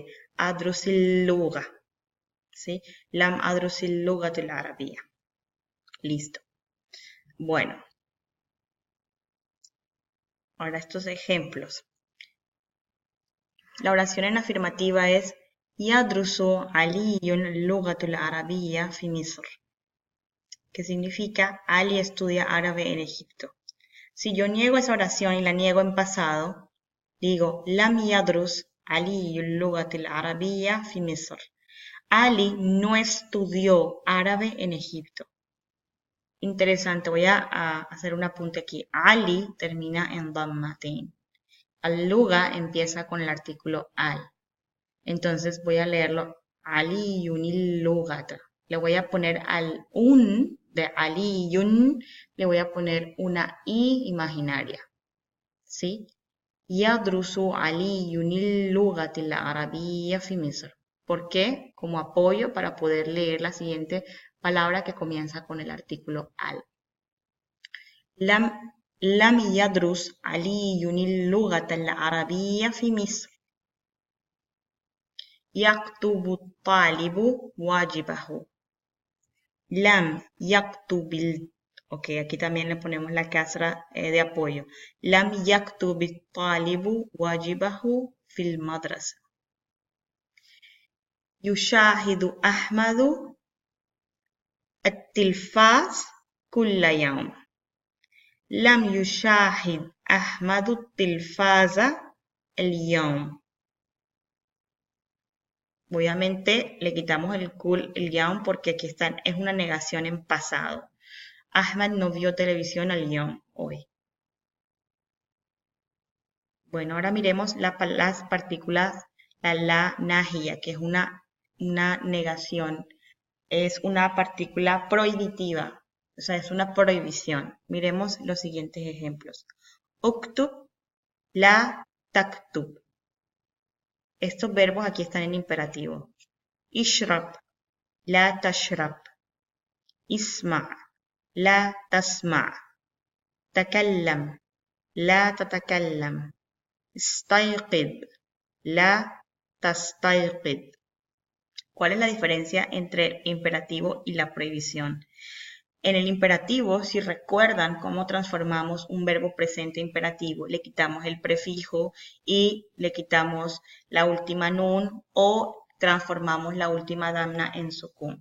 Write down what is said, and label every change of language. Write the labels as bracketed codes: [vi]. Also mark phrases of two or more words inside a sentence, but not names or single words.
[ar] أدرس اللغة. ¿Sí? لم أدرس اللغة [es] de la arabía. Listo. Bueno. Ahora estos ejemplos. La oración en afirmativa es [ar] يدرس علي اللغة العربية في مصر, [es] que significa Ali estudia árabe en Egipto. Si yo niego esa oración y la niego en pasado, digo [ar] لم يدرس علي اللغة العربية في مصر. [es] Ali no estudió árabe en Egipto. Interesante, voy a hacer un apunte aquí. Ali termina en dammatain. Al-luga empieza con el artículo al. Entonces voy a leerlo [ar] علي اللغة. [es] Le voy a poner al un de aliyun, le voy a poner una i imaginaria. ¿Sí? [ar] يدرس علي اللغة العربية في مصر. [es] ¿Por qué? Como apoyo para poder leer la siguiente palabra que comienza con el artículo al. [ar] لم يدرس علي اللغة العربية في مصر. يكتب طالب واجبه. لم يكتب. [es] Ok, aquí también le ponemos la kasra de apoyo. [ar] لم يكتب الطالب واجبه في المدرسة. يشاهد أحمد التلفاز كل يوم. لم يشاهد أحمد التلفاز اليوم. [es] Obviamente le quitamos el kul, el yaum, porque aquí es una negación en pasado. Ahmad no vio televisión al yaum hoy. Bueno, ahora miremos las partículas, la nahiya, que es una negación. Es una partícula prohibitiva, o sea, es una prohibición. Miremos los siguientes ejemplos. [ar] اكتب، لا تكتب. [es] Estos verbos aquí están en imperativo. [ar] اشرب، لا تشرب. اسمع، لا تسمع. تكلم، لا تتكلم. استيقظ، لا تستيقظ. [es] ¿Cuál es la diferencia entre el imperativo y la prohibición? En el imperativo, si recuerdan cómo transformamos un verbo presente imperativo, le quitamos el prefijo y le quitamos la última nun o transformamos la última damna en sukun.